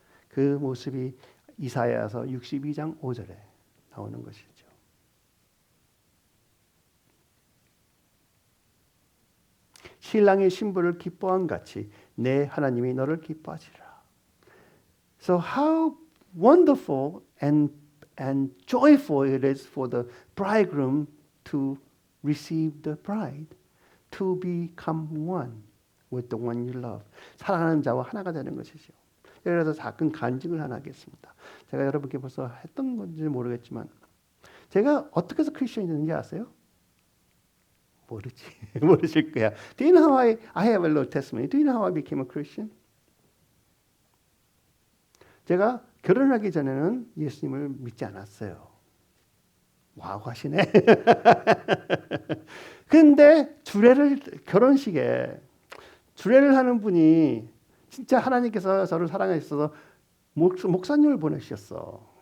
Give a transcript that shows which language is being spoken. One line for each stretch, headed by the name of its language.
Korean: 그 모습이 이사야서 62장 5절에 나오는 것이죠. 신랑이 신부를 기뻐한 같이 내 하나님이 너를 기뻐하시리라.
English: So how wonderful and joyful it is for the bridegroom to receive the bride. To become one with the one you love.
Korean: 사랑하는 자와 하나가 되는 것이죠. 그래서 작은 간증을 하나 하겠습니다. 제가 여러분께 벌써 했던 건지 모르겠지만 제가 어떻게 해서 크리스천이 됐는지 아세요? 모르실 거야.
English: Do you know how I have a little testimony? Do you know how I became a Christian?
Korean: 제가 결혼하기 전에는 예수님을 믿지 않았어요. 와우 하시네. 근데 결혼식에 주례를 하는 분이 진짜 하나님께서 저를 사랑하셔서 목사님을 보내주셨어.